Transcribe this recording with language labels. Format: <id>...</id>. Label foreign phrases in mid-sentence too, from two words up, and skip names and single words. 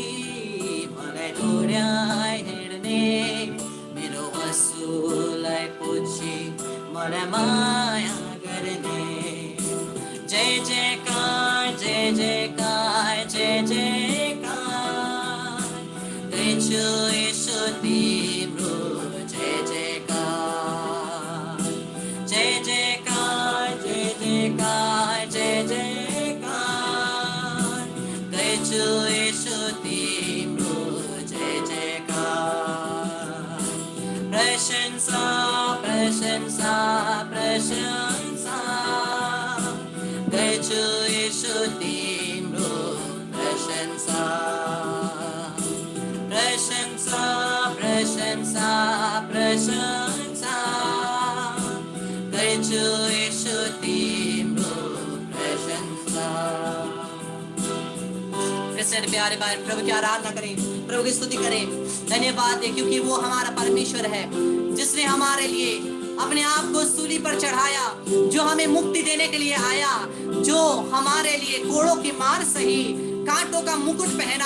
<ne>मलाई दौड्याइरहने मेरो आँसुलाई पुछी मलाई माया गर्ने जय जयकार जय जयकार जय जयकार गर्छु येशू तिम्रो जय जयकार जय जयकार जय जयकार जय जयकार गर्छु येशू तिम्रो जय जयकार प्रशंसा प्रशंसा प्रशंसा गर्छु येशू तिम्रो प्रशंसा प्रशंसा प्रशंसा प्रशंसा गर्छु येशू तिम्रो प्रशंसा।</ne> <hi>प्यारे भाई प्रभु की आराधना करें, प्रभु की स्तुति करें, धन्यवाद दें क्योंकि वो हमारा परमेश्वर है जिसने हमारे लिए अपने आप को सूली पर चढ़ाया, जो हमें मुक्ति देने के लिए आया, जो हमारे लिए कोड़ों की मार सही, कांटों का मुकुट पहना।</hi>